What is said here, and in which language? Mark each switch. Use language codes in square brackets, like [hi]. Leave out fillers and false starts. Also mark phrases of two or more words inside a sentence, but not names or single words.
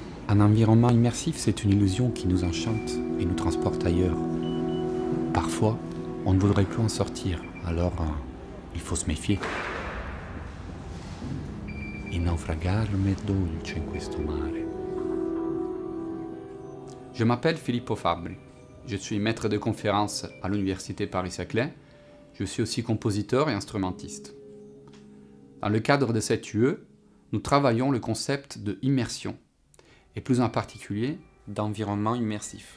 [fr] Un environnement immersif, c'est une illusion qui nous enchante et nous transporte ailleurs. Parfois, on ne voudrait plus en sortir, alors il faut se méfier. [it] E naufragarmi è dolce in questo mare. [fr] Je m'appelle Filippo Fabbri. Je suis maître de conférences à l'Université Paris-Saclay. Je suis aussi compositeur et instrumentiste. Dans le cadre de cette UE, nous travaillons le concept de immersion, et plus en particulier d'environnement immersif.